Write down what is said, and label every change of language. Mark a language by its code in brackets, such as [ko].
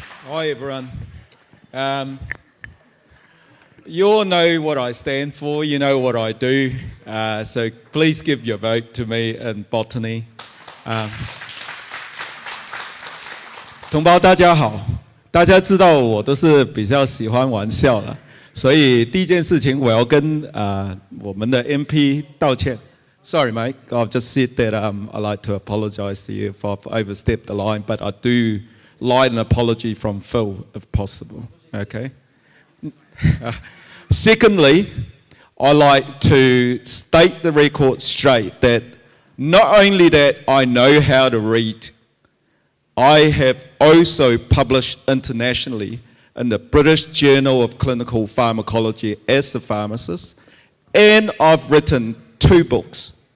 [en] Hi everyone. You all know what I stand for, you know what I do, so please give your vote to me in botany. [zh] 同胞大家好，大家知道我都是比较喜欢玩笑了，所以第一件事情我要跟我们的 MP 道歉。 [en] Sorry, mate. I've just said that I'd like to apologise to you if I've overstepped the line, but I do like an apology from Phil, if possible. Okay. Secondly, I like to state the record straight that not only that I know how to read, I have also published internationally in the British Journal of Clinical Pharmacology as a pharmacist, and I've written 2 books.